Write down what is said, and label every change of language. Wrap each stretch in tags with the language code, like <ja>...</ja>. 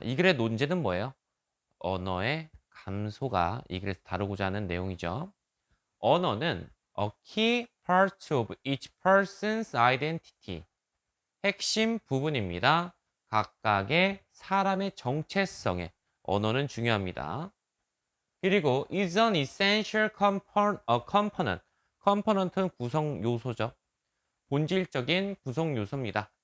<ko>이 글의 논제는 뭐예요? 언어의 감소가 이 글에서 다루고자 하는 내용이죠. 언어는</ko> <en>a key part of each person's identity.</en> <ko>핵심 부분입니다. 각각의 사람의 정체성에 언어는 중요합니다. 그리고</ko> <en>is an essential component.</en> <ko>component는 구성 요소죠. 본질적인 구성 요소입니다.</ko>